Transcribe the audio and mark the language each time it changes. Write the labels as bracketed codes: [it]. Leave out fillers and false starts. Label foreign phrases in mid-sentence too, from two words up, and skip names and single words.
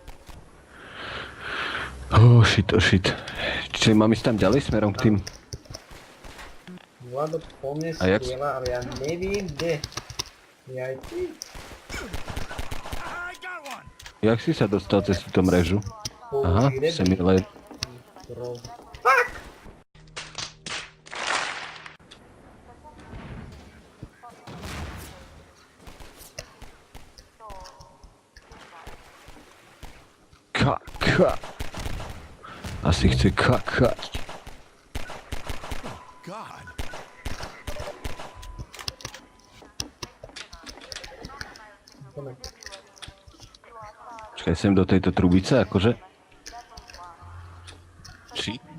[en] Oh shit. [sk] Čiže mám ísť tam ďalej smerom k tým? Vlado po mne A jak- strieľa, ale ja neviem kde. Jaj ty. Jak si sa dostal cez túto mrežu? Aha, semi-led. Fuck! Ka. Asi chce kakať. God. Poďme. Počkaj, sem do tejto trubice, akože? Či?